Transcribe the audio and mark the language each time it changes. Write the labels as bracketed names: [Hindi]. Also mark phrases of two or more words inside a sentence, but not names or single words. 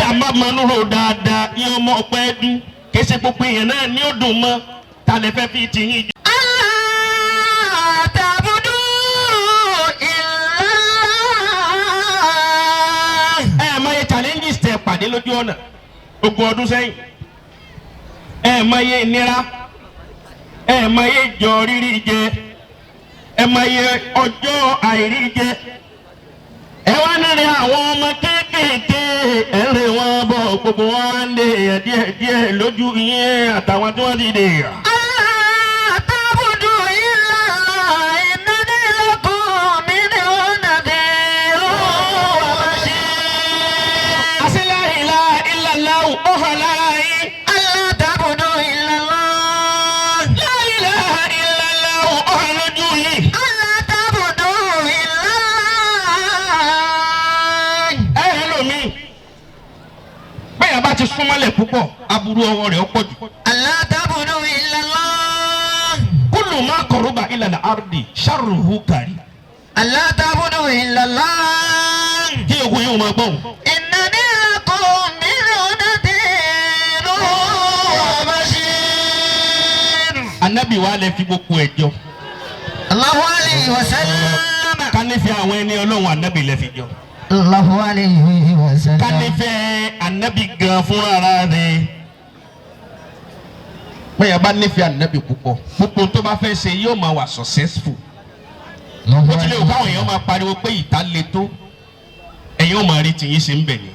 [Yoruba] mọnú ro dáadáa yín ọmọ ọpẹ dún kìí ṣe gbogbo èèyàn náà ní ó dùn mọ́ ta lè fẹ́ fi tì yín jù. [Arabic] تعبدوا إلا الله. [Yoruba] Máa yẹ challenges tẹ pàdé lójú ọ̀nà ogún ọdún sẹ́yìn máa yẹ ìnira máa yẹ ìjọ rírí jẹ máa yẹ ọjọ́ àìrí jẹ wá nílé àwọn ọmọ kéékèèké rè wọn bọ̀ gbogbo wọn ń lè díẹ̀ lójú yín àtàwọn tí wọ́n ti dè. [Arabic] تعبدوا إلا الله إنني لكم منه نذير وبشير. [Yoruba] àṣẹ [Arabic] لا إله إلا الله [Yoruba] ó hàn lára yín. [Arabic] ألا تعبدوا إلا الله. لا إله إلا الله [Yoruba] ó hàn lójú yín. [Arabic] ألا تعبدوا إلا الله. [Yoruba] Lómi bẹ́ẹ̀ bá ti súnmọ́lẹ̀ púpọ̀ aburú ọwọ́ rẹ̀ ó pọ̀ jù. [Arabic] ألا تعبدوا إلا الله. كل ما قرب إلى الأرض شره كاري. ألا تعبدوا إلا الله. [Yoruba] kí ogun yóò máa gbọ́n. [Arabic] إنني لكم منه نذير وبشير. [Yoruba] Ànábì wa lè fi gbogbo ẹjọ́ [Arabic] الله عليه وسلم. [Yoruba] ká nífẹ̀ẹ́ àwọn ẹni Ọlọ́run Ànábì lè fi jọ. [Arabic] الله عليه [Yoruba] ká [Arabic] وسلم. [Yoruba] nífẹ̀ẹ́ Ànábì gan fúnra rẹ̀. bẹ́ẹ̀ bá nífẹ̀ẹ́ Ànábì púpọ̀ gbogbo tó bá fẹ́ ṣe yóò máa wà successful. bó tilẹ̀ o káwọn èèyàn máa pariwo pé ìta le tó ẹ̀yin ò máa rí tìyín ṣe ń bẹ̀ ni.